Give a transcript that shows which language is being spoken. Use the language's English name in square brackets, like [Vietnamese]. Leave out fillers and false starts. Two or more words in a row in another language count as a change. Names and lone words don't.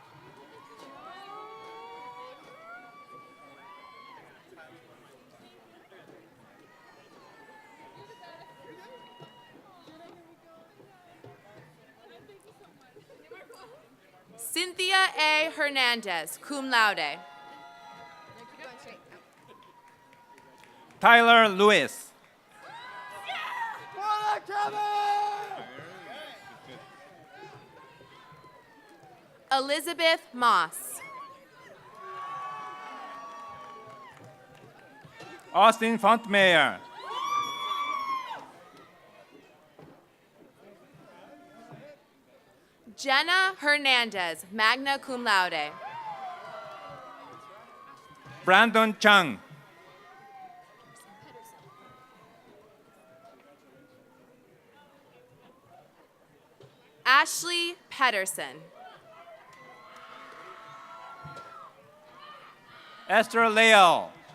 [English] Cynthia A. Hernandez, [Latin] cum laude. [English] Tyler Lewis. Elizabeth Moss. Austin Fontmeyer. Jenna Hernandez, [Latin] magna cum laude. [English] Brandon Chung. Ashley Pedersen. Esther Leal.